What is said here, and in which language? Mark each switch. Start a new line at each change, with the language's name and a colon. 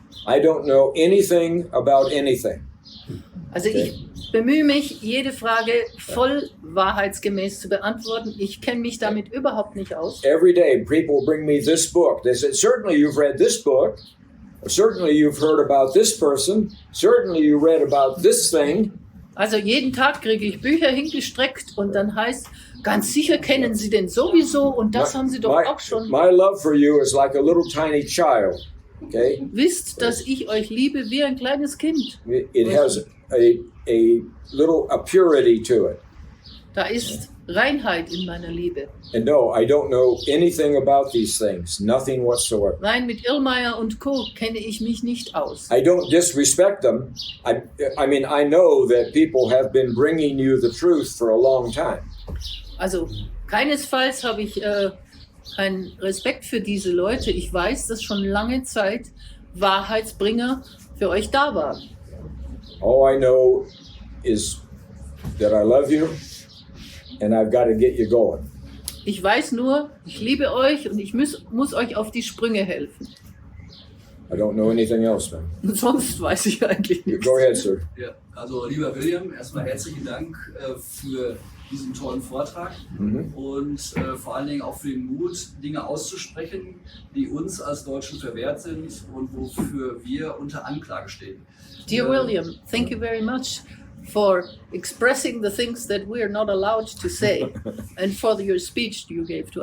English: I don't know anything about anything.
German: Also ich bemühe mich, jede Frage voll wahrheitsgemäß zu beantworten. Ich kenne mich damit überhaupt nicht aus.
English: Every day people bring me this book. They say, certainly you've read this book. Certainly you've heard about this person. Certainly you read about this thing.
German: Also jeden Tag kriege ich Bücher hingestreckt und dann heißt, ganz sicher kennen Sie den sowieso und das haben Sie doch auch schon.
English: My love for you is like a little tiny child. Okay?
German: Wisst, dass ich euch liebe wie ein kleines Kind.
English: It has a purity to it.
German: Da ist Reinheit in meiner Liebe.
English: And no, I don't know anything about these things, nothing whatsoever.
German: Nein, mit Illmeyer und Co. kenne ich mich nicht aus.
English: I don't disrespect them. I mean, I know that people have been bringing you the truth for a long time.
German: Also keinesfalls habe ich keinen Respekt für diese Leute. Ich weiß, dass schon lange Zeit Wahrheitsbringer für euch da waren.
English: All I know is that I love you and I've got to get you going.
German: Ich weiß nur, ich liebe euch und ich muss euch auf die Sprünge helfen.
English: I don't know anything else, man.
German: Und sonst weiß ich eigentlich nichts.
English: Go ahead, sir.
German: Ja, also lieber William, erstmal herzlichen Dank für diesen tollen Vortrag und vor allen Dingen auch für den Mut, Dinge auszusprechen, die uns als Deutschen verwehrt sind und wofür wir unter Anklage stehen.
English: Dear William, thank you very much for expressing the things that we are not allowed to say and for your speech you gave to